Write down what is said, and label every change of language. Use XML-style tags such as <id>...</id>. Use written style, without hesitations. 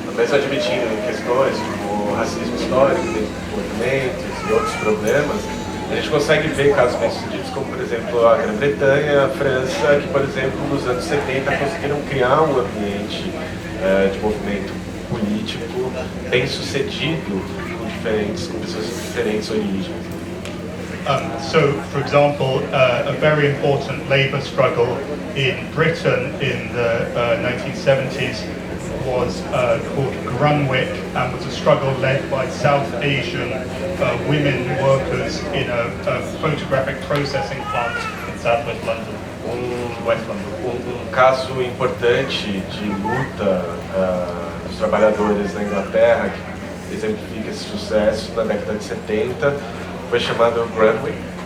<pt>Mesmo admitindo questões como o racismo histórico dentro dos movimentos e outros problemas, a gente consegue ver casos bem-sucedidos como, por exemplo, a Grã-Bretanha, a França, que, por exemplo, nos anos 70 conseguiram criar um ambiente de movimento político bem-sucedido com pessoas de diferentes origens.</pt> <en>So, for example, a very important labour struggle in Britain in the 1970s was called Grunwick, and was a struggle led by South Asian women workers in a photographic processing plant in southwest London, West London.</en> <pt>Caso importante de luta dos trabalhadores na Inglaterra, que exemplifica esse sucesso na década de 70, foi chamado Grunwick,</pt>